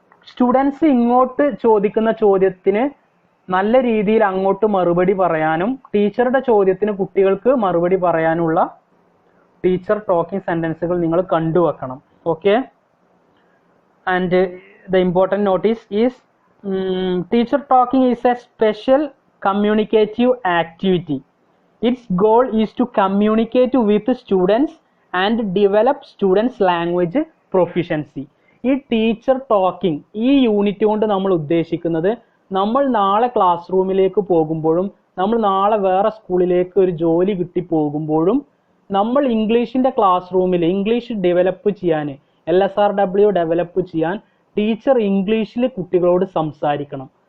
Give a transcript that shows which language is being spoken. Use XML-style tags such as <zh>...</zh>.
<ml>Students ഇങ്ങോട്ട് ചോദിക്കുന്ന ചോദ്യത്തിന് നല്ല രീതിയിൽ അങ്ങോട്ട് മറുപടി പറയാനും, ടീച്ചറുടെ ചോദ്യത്തിന് കുട്ടികൾക്ക് മറുപടി പറയാനുള്ള ടീച്ചർ ടോക്കിംഗ് സെൻറ്റൻസുകൾ നിങ്ങൾ കണ്ടുവെക്കണം.</ml> <en>Okay, and the important notice is teacher talking is a special communicative activity. Its goal is to communicate with students and develop students language proficiency.</en> <ml>ഈ ടീച്ചർ ടോക്കിംഗ് ഈ യൂണിറ്റ് കൊണ്ട് നമ്മൾ ഉദ്ദേശിക്കുന്നത്, നമ്മൾ നാളെ ക്ലാസ് റൂമിലേക്ക് പോകുമ്പോഴും, നമ്മൾ നാളെ വേറെ സ്കൂളിലേക്ക് ഒരു ജോലി കിട്ടി പോകുമ്പോഴും നമ്മൾ ഇംഗ്ലീഷിൻ്റെ ക്ലാസ് റൂമിൽ ഇംഗ്ലീഷ് ഡെവലപ്പ് ചെയ്യാൻ LSRW ഡെവലപ്പ് ചെയ്യാൻ ടീച്ചർ ഇംഗ്ലീഷിൽ കുട്ടികളോട് സംസാരിക്കണം.</ml>